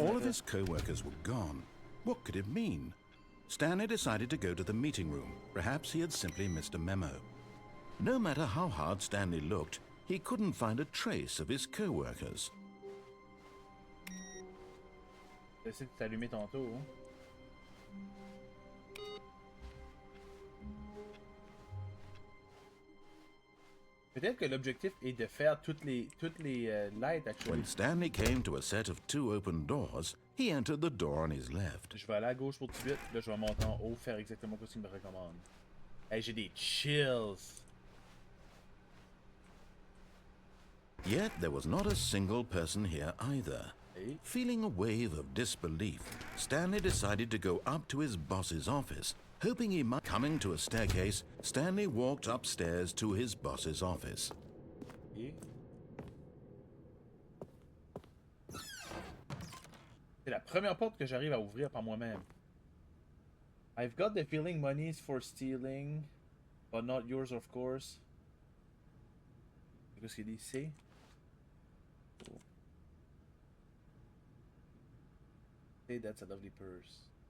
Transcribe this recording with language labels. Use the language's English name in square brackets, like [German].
[English] All of his co-workers were gone. What could it mean? Stanley decided to go to the meeting room. Perhaps he had simply missed a memo. No matter how hard Stanley looked, he couldn't find a trace of his co-workers. [French] J'essaie de t'allumer tantôt. Hein. Peut-être que l'objectif est de faire toutes les lights, actually. [English] When Stanley came to a set of 2 open doors, he entered the door on his left. [French] Je vais aller à gauche pour tout de suite, là je vais monter en haut, faire exactement ce qu'il me recommande. Hey, j'ai des chills. [English] Yet there was not a single person here either. Hey. Feeling a wave of disbelief, Stanley decided to go up to his boss's office. Hoping he might... Coming to a staircase, Stanley walked upstairs to his boss's office. Hey. [French] C'est la première porte que j'arrive à ouvrir par moi-même. [English] I've got the feeling money's for stealing, but not yours, of course. [French] Qu'est-ce qu'il dit ici? Oh. [English] Hey, that's a lovely purse.